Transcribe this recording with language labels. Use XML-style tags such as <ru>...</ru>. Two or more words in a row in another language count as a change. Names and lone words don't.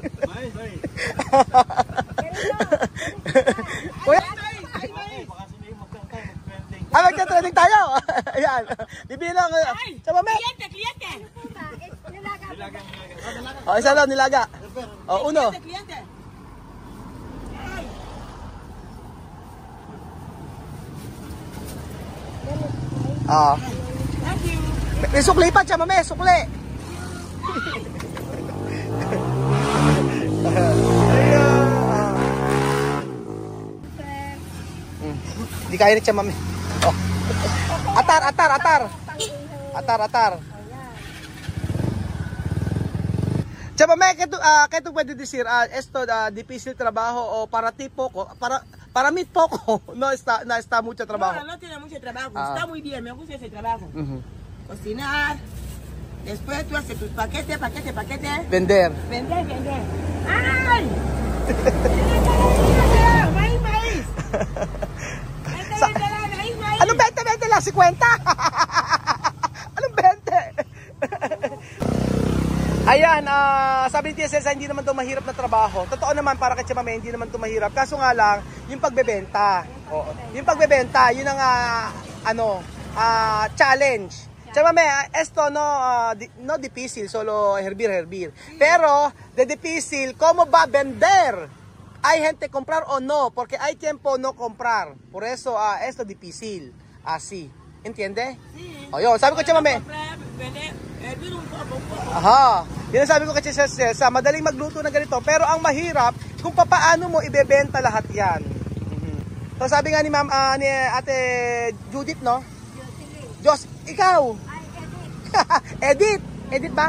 <tl>Kuya? Magka-trending tayo. Ayan. Bibili lang. Chamame. Kliyente! O, isa lang, nilaga. O, uno. Kliyente!</tl> <en>Thank you!</en> <tl>May sukli pa, Chamame. Sukli. Hindi kaya ni Chamame. Oh. Atar.</tl> <es>Chamame, kaito pwede decir, esto difícil trabajo o para ti poco, para mí poco, no está mucho trabajo. No tiene mucho trabajo, está muy bien, me gusta ese trabajo. Cocinar, después tú haces tus paquetes. Vender. Vender. ¡Ay! ¡Maíz! ¡Maíz!</es> <tl>Anong 20 lang? 50? Anong 20? Ayan, sabi ni Tia Cesa, hindi naman ito mahirap na trabaho. Totoo naman, para kay Chamame, hindi naman ito mahirap. Kaso nga lang, yung pagbebenta. Yung pagbebenta, yun ang challenge.</tl> <es>Chamame, esto no difícil, solo hervir. Pero, de difícil, ¿cómo va a vender? Hay gente comprar o no, porque hay tiempo no comprar. Por eso, esto difícil. Así. ¿Entiende? Sí.</es> <tl>O yun, sabi ko Chamame. Aha. Yun ang sabi ko kay Cesa, madaling magluto na ganito. Pero ang mahirap, kung paano mo ibebenta lahat yan. So sabi nga ni ni Ate Judith, no? Diyos, ikaw. Edit ba?</tl>